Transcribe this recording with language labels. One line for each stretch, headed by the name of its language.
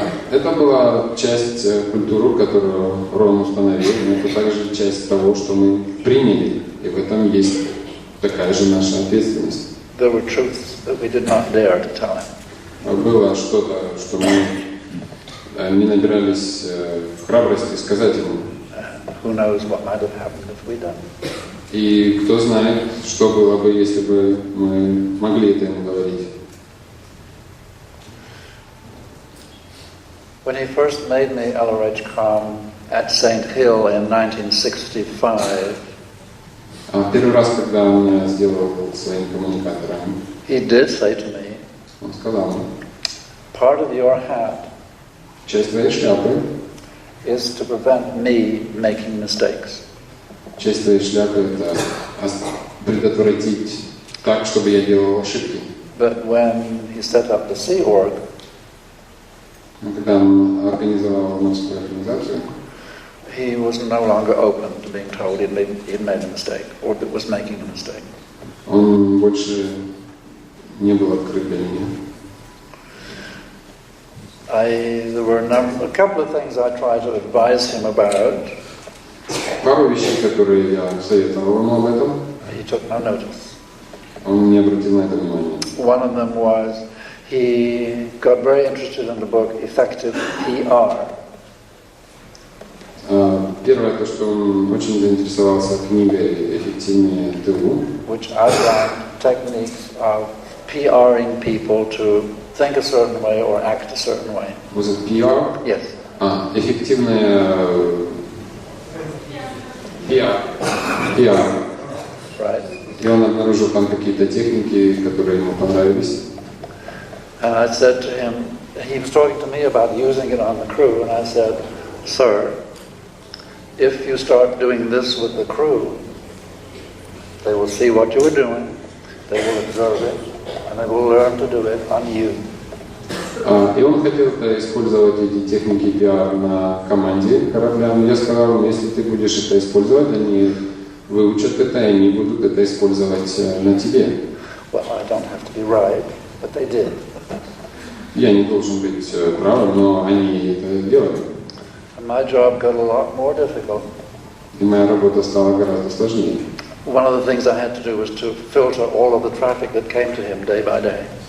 Russian: Это была часть культуры, которую Рон установил, но это также часть того, что мы приняли, и в этом есть такая же наша ответственность.
English: There were truths that we did not dare to tell him.
Russian: Было что-то, что мы не набирались храбрости сказать ему.
English: Who knows what might have happened if we done.
Russian: И кто знает, что было бы, если бы мы могли это ему говорить.
English: When he first made me LRH-Com at St. Hill in 1965,
Russian: Первый раз, когда он меня сделал своим коммуникатором,
English: he did say to me,
Russian: он сказал мне:
English: part of your hat
Russian: часть твоей шляпы,
English: is to prevent me making mistakes.
Russian: часть твоей шляпы — это предотвратить так, чтобы я делал ошибки.
English: But when he set up the Sea Org,
Russian: Но когда он организовал морскую организацию,
English: he was no longer open to being told he'd made a mistake or that was making a mistake.
Russian: он больше не был открыт для меня.
English: There were a couple of things I tried to advise him about.
Russian: Пару вещей, которые я советовал ему об этом,
English: He took no notice.
Russian: он не обратил на это внимания.
English: One of them was he got very interested in the book Effective PR.
Russian: Первое, то, что он очень заинтересовался книгой «Эффективное ТУ»,
English: which outlined techniques of PRing people to think a certain way or act a certain way. Was it PR? Yes.
Russian: Эффективное PR.
English: Right.
Russian: И он обнаружил там какие-то техники, которые ему понравились.
English: And I said to him, he was talking to me about using it on the crew, and I said, sir, if you start doing this with the crew, they will see what you are doing, they will observe it, and they will learn to do it on you.
Russian: И он хотел использовать эти техники PR на команде корабля. Но я сказал, если ты будешь это использовать, они выучат это, и они будут это использовать на тебе.
English: Well, I don't have to be right, but they did.
Russian: Я не должен быть правым, но они это делали.
English: And my job got a lot more difficult.
Russian: И моя работа стала гораздо сложнее.
English: One of the things I had to do was to filter all of the traffic that came to him day by day.